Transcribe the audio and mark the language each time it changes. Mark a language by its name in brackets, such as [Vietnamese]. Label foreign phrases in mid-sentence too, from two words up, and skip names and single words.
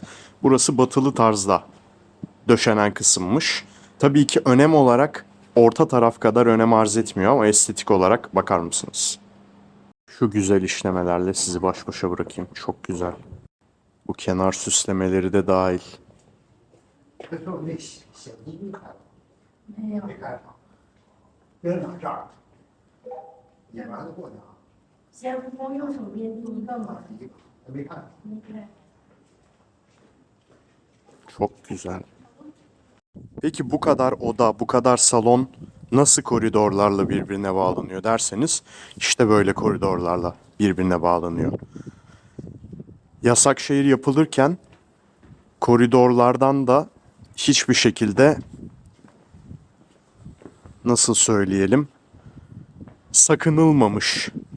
[Turkish] Burası batılı tarzda döşenen kısımmış. Tabii ki önem olarak orta taraf kadar önem arz etmiyor ama estetik olarak bakar mısınız? Şu güzel işlemelerle sizi baş başa bırakayım. Çok güzel. Bu kenar süslemeleri de dahil. [Chinese] 这时候那小鸡没看，没看上，扔到这儿，演完了过去啊，先从右手边第一个嘛，第一个还没看上。你看， [Turkish] Çok güzel. Peki bu kadar oda, bu kadar salon nasıl koridorlarla birbirine bağlanıyor derseniz işte böyle koridorlarla birbirine bağlanıyor. Yasakşehir yapılırken koridorlardan da hiçbir şekilde nasıl söyleyelim sakınılmamış.